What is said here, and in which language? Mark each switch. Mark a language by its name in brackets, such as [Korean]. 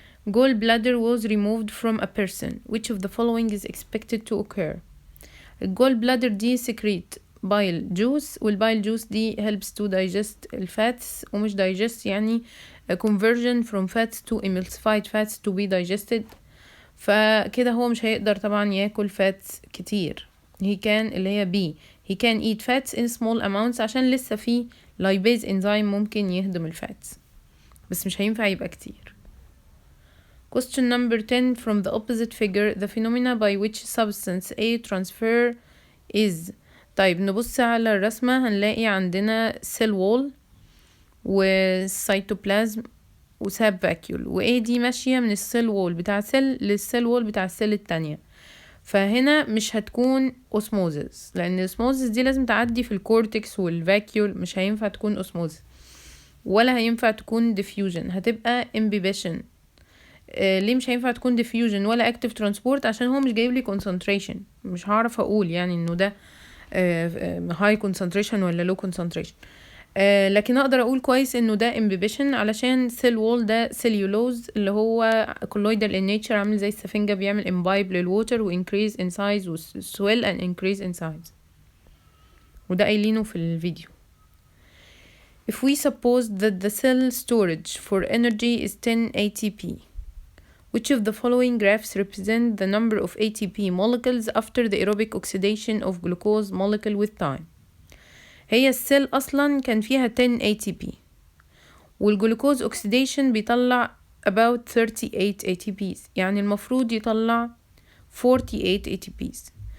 [English] gallbladder was removed from a person. which of the following is expected to occur؟ [Arabic] الجول بلادر دي [English] secrete bile juice، والبايل juice دي helps to digest [Arabic] الفاتس ومش [English] digest [Arabic] يعني [English] conversion from fats to emulsified fats to be digested. [Arabic] فكده هو مش هيقدر طبعا ياكل fats كتير. اللي هي B [English] he can eat fats in small amounts [Arabic] عشان لسه في lipase enzyme ممكن يهضم الفاتس بس مش هينفع يبقى كتير. [English] question number 10. from the opposite figure the phenomena by which substance A transfer is. [Arabic] طيب نبص على الرسمة هنلاقي عندنا cell wall وcytoplasm وساب vacuole، و A دي ماشية من السيل وول بتاع سيل للسيل وول بتاع السيل التانية. فهنا مش هتكون osmosis لأن osmosis دي لازم تعدي في الكورتكس والفاكيول، مش هينفع تكون osmosis ولا هينفع تكون diffusion، هتبقى imbibition. ليه مش هينفع تكون diffusion ولا active transport؟ عشان هو مش جايب لي concentration، مش هعرف اقول يعني انه ده high concentration ولا low concentration. لكن اقدر اقول كويس انه ده imbibition علشان cell wall ده cellulose اللي هو [English] colloidal in nature، [Arabic] عامل زي السفنجة، بيعمل imbibe للwater و increase in size و [English] swell and increase in size، [Arabic] وده قايلينه في الفيديو. [English] If we suppose that the cell storage for energy is 10 ATP, which of the following graphs represent the number of ATP molecules after the aerobic oxidation of glucose molecule with time؟ [Arabic] هي السيل أصلا كان فيها [English] 10 ATP، والجلوكوز oxidation [Arabic] بيطلع [English] about 38 ATPs، [Arabic] يعني المفروض يطلع [English] 48 ATPs.